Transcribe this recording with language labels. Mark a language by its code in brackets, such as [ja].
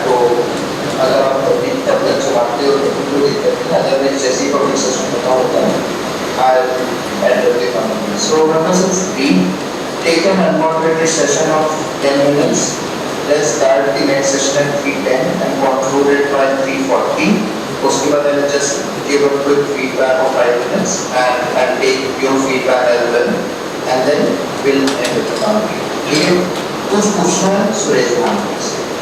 [hi] तो अगर आप तब तक चलाते हो तो कोई दिक्कत नहीं, अदरवाइज जैसे ही पब्लिक सेशन खत्म होता है [en] I'll end up the committee. So members, we take an unmoderated session of 10 minutes. Let's start the next session at 3:10 and conclude it by 3:40. [hi] उसके बाद [en] I'll just give a quick feedback of 5 minutes and I'll take your feedback as well, and then we'll end with the committee. [hi] ठीक है? कुछ पूछना है सुरेश भान से?